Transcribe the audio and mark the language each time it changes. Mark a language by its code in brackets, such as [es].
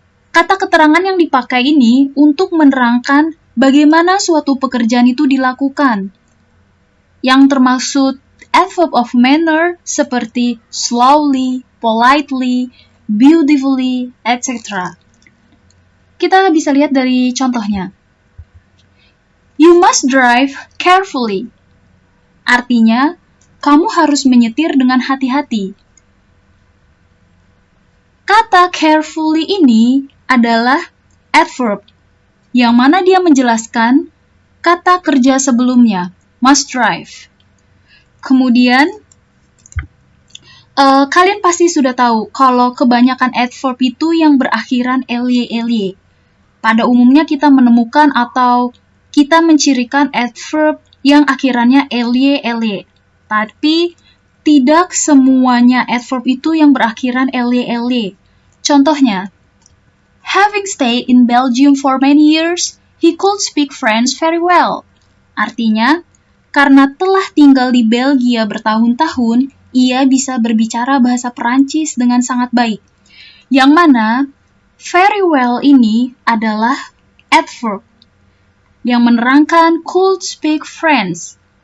[id] Kata keterangan yang dipakai ini untuk menerangkan bagaimana suatu pekerjaan itu dilakukan. Yang termaksud adverb of manner seperti slowly, politely, beautifully, etc. Kita bisa lihat dari contohnya. [en] You must drive carefully. [id] Artinya, kamu harus menyetir dengan hati-hati. Kata carefully ini adalah adverb, yang mana dia menjelaskan kata kerja sebelumnya, [en] must drive. [id] Kemudian, kalian pasti sudah tahu kalau kebanyakan adverb itu yang berakhiran ly. Pada umumnya kita menemukan atau kita mencirikan adverb yang akhirannya ly. Tapi tidak semuanya adverb itu yang berakhiran ly. Contohnya, [en] having stayed in Belgium for many years, he could speak French very well. [id] Artinya, karena telah tinggal di Belgia bertahun-tahun, ia bisa berbicara bahasa Perancis dengan sangat baik. Yang mana, [en] very well [id] ini adalah adverb yang menerangkan [en] could speak French.